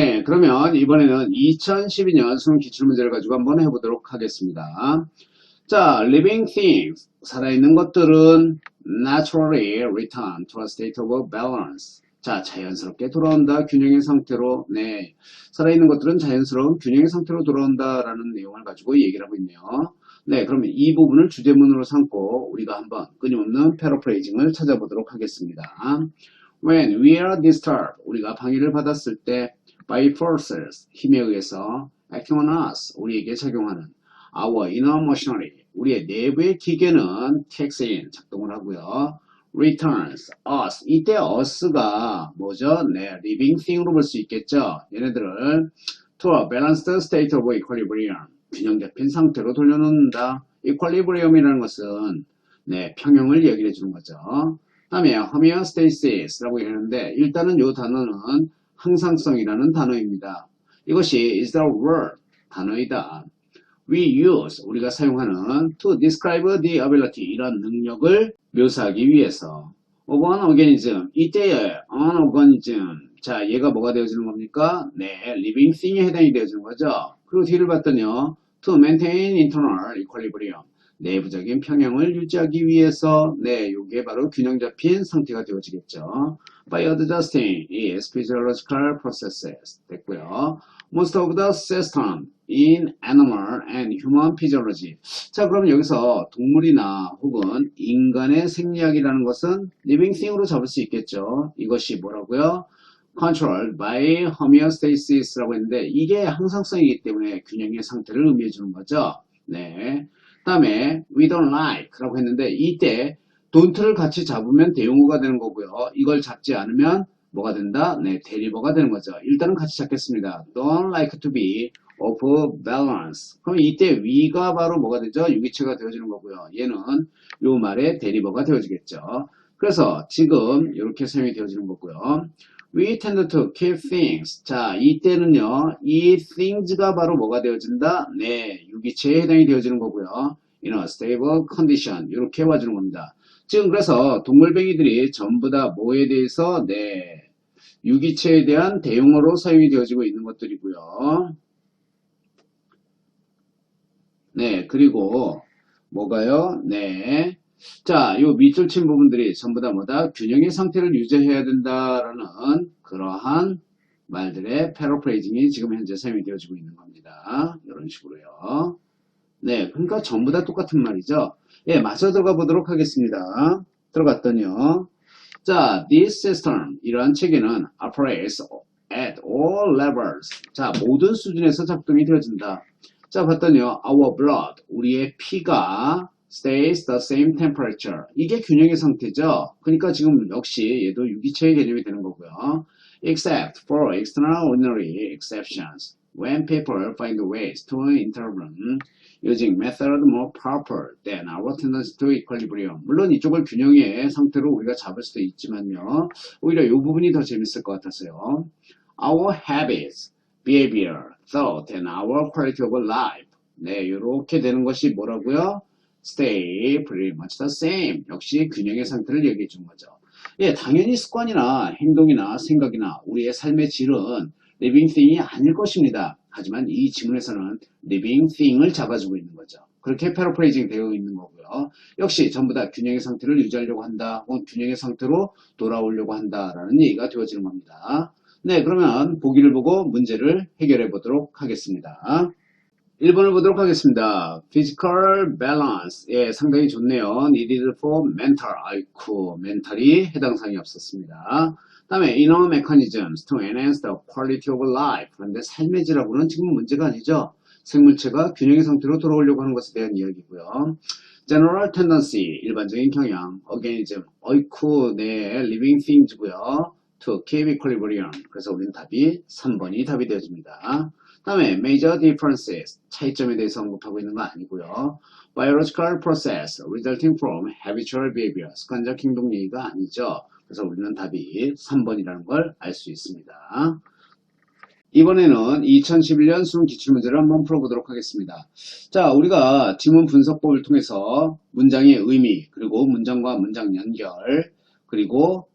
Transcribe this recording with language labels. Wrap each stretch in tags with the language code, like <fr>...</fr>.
<ko>그러면 이번에는 2012년 수능 기출문제를 가지고 한번 해보도록 하겠습니다.</ko> <en>자, living things,</en> <ko>살아있는 것들은</ko> <en>naturally return to a state of balance.</en> <ko>자, 자연스럽게 돌아온다, 균형의 상태로. 네, 살아있는 것들은 자연스러운 균형의 상태로 돌아온다라는 내용을 가지고 얘기를 하고 있네요. 네, 그러면 이 부분을 주제문으로 삼고 우리가 한번 끊임없는 패러프레이징을 찾아보도록 하겠습니다.</ko> <en>When we are disturbed,</en> <ko>우리가 방해를 받았을 때</ko> <en>by forces,</en> <ko>힘에 의해서</ko> <en>acting on us,</en> <ko>우리에게 작용하는</ko> <en>our inner machinery,</en> <ko>우리의 내부의 기계는</ko> <en>takes in,</en> <ko>작동을 하고요.</ko> <en>returns us,</en> <ko>이때 us가 뭐죠? 네, living thing으로 볼 수 있겠죠. 얘네들을</ko> <en>to a balanced state of equilibrium,</en> <ko>균형 잡힌 상태로 돌려놓는다. equilibrium이라는 것은 네, 평형을 얘기해 주는 거죠. 다음에 homeostasis라고 얘기하는데 일단은 이 단어는 항상성이라는 단어입니다. 이것이</ko> <en>is the word,</en> <ko>단어이다.</ko> <en>We use,</en> <ko>우리가 사용하는</ko> <en>to describe the ability,</en> <ko>이런 능력을 묘사하기 위해서</ko> <en>of an organism,</en> <ko>이때의</ko> <en>an organism,</en> <ko>자 얘가 뭐가 되어지는 겁니까? 네, living thing에 해당이 되어지는 거죠. 그리고 뒤를 봤더니요,</ko> <en>to maintain internal equilibrium,</en> <ko>내부적인 평형을 유지하기 위해서 네, 요게 바로 균형 잡힌 상태가 되어지겠죠.</ko> <en>By adjusting its physiological processes 됐고요. Most of the system in animal and human physiology.</en> <ko>자, 그럼 여기서 동물이나 혹은 인간의 생리학이라는 것은 living thing으로 잡을 수 있겠죠. 이것이 뭐라고요?</ko> <en>Controlled by homeostasis</en> <ko>라고 했는데 이게 항상성이기 때문에 균형의 상태를 의미해 주는 거죠. 네. 다음에</ko> <en>we don't like</en> <ko>라고 했는데 이때 don't를 같이 잡으면 대용어가 되는 거고요. 이걸 잡지 않으면 뭐가 된다? 네, 대리어가 되는 거죠. 일단은 같이 잡겠습니다.</ko> <en>don't like to be off balance.</en> <ko>그럼 이때 we가 바로 뭐가 되죠? 유기체가 되어지는 거고요. 얘는 요 말의 대리어가 되어지겠죠. 그래서 지금 이렇게 사용이 되어지는 거고요.</ko> <en>We tend to keep things.</en> <ko>자, 이때는요, 이 things가 바로 뭐가 되어진다? 네, 유기체에 해당이 되어지는 거고요.</ko> <en>in a stable condition.</en> <ko>이렇게 와주는 겁니다. 지금 그래서 동물뱅이들이 전부 다 뭐에 대해서, 네, 유기체에 대한 대용어로 사용이 되어지고 있는 것들이고요. 네, 그리고 뭐가요? 네. 자, 요 밑줄 친 부분들이 전부 다 뭐다? 균형의 상태를 유지해야 된다라는 그러한 말들의 패러프레이징이 지금 현재 사용이 되어지고 있는 겁니다. 이런 식으로요. 네, 그러니까 전부 다 똑같은 말이죠. 예, 마저 들어가 보도록 하겠습니다. 들어갔더니요.</ko> <en>자, this system,</en> <ko>이러한 체계는</ko> <en>operates at all levels.</en> <ko>자, 모든 수준에서 작동이 되어진다. 자, 봤더니요.</ko> <en>Our blood,</en> <ko>우리의 피가</ko> <en>stays the same temperature.</en> <ko>이게 균형의 상태죠. 그러니까 지금 역시 얘도 유기체의 개념이 되는 거고요.</ko> <en>Except for extraordinary exceptions. When people find ways to intervene using methods more proper than our tendency to equilibrium.</en> <ko>물론 이쪽을 균형의 상태로 우리가 잡을 수도 있지만요. 오히려 이 부분이 더 재밌을 것 같아서요.</ko> <en>Our habits, behavior, thought, and our quality of life.</en> <ko>네, 이렇게 되는 것이 뭐라고요?</ko> <en>Stay pretty much the same.</en> <ko>역시 균형의 상태를 얘기해 준 거죠. 예, 당연히 습관이나 행동이나 생각이나 우리의 삶의 질은 living thing이 아닐 것입니다. 하지만 이 지문에서는 living thing을 잡아주고 있는 거죠. 그렇게 패러프레이징 되어 있는 거고요. 역시 전부 다 균형의 상태를 유지하려고 한다. 혹은 균형의 상태로 돌아오려고 한다라는 얘기가 되어지는 겁니다. 네, 그러면 보기를 보고 문제를 해결해 보도록 하겠습니다. 1번을 보도록 하겠습니다.</ko> <en>Physical balance.</en> <ko>예, 상당히 좋네요.</ko> <en>Needed for mental.</en> <ko>아이쿠, 멘탈이 해당 사항이 없었습니다.</ko> <en>다음에 inner mechanisms to enhance the quality of life.</en> <ko>그런데 삶의 질하고는 지금 문제가 아니죠. 생물체가 균형의 상태로 돌아오려고 하는 것에 대한 이야기고요.</ko> <en>General tendency,</en> <ko>일반적인 경향. Organism, 어이쿠, 네, living things고요.</ko> <en>To keep equilibrium.</en> <ko>그래서 우리는 답이 3번이 답이 되어집니다. 다음에</ko> <en>major differences,</en> <ko>차이점에 대해서 언급하고 있는 거 아니고요.</ko> <en>biological process resulting from habitual behavior,</en> <ko>습관적 행동 얘기가 아니죠. 그래서 우리는 답이 3번이라는 걸 알 수 있습니다. 이번에는 2011년 수능 기출문제를 한번 풀어보도록 하겠습니다. 자, 우리가 지문 분석법을 통해서 문장의 의미, 그리고 문장과 문장 연결, 그리고</ko>